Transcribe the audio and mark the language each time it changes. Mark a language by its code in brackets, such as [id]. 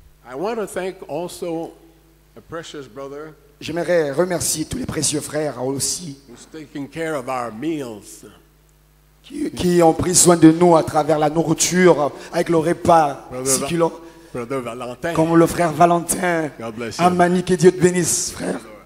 [en] I want to thank also a precious brother [fr] J'aimerais remercier tous les précieux frères aussi [en] who's taking care of our meals. [fr] qui ont pris soin de nous à travers la nourriture, avec le repas succulent, [en] Brother Valentin. [fr] comme le frère Valentin. [en] God bless you. [fr] Amani, que Dieu te bénisse, frère.